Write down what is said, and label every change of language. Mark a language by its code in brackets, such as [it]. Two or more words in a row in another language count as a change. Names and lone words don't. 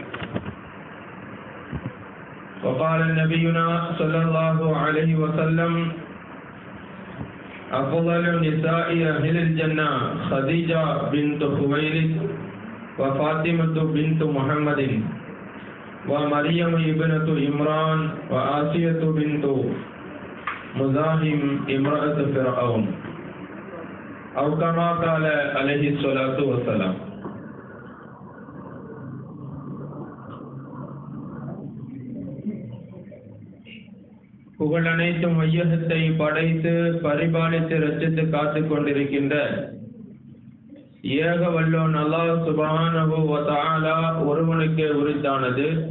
[ar] وقال نبينا صلى الله عليه وسلم: أفضل نساء أهل الجنة خديجة بنت خويلد وفاطمة بنت محمد ومريم ابنة عمران وآسية بنت مزاحم امرأة فرعون أو كما قال عليه الصلاة والسلام. [ta] புகழ் அனைத்தும் வையகத்தை படைத்து பரிபாலித்து ரட்சித்து காத்துக் கொண்டிருக்கின்ற ஏக வல்லோன் அல்லாஹ் [ar] سبحانه وتعالى [ta] ஒருவனுக்கே உரித்தானது.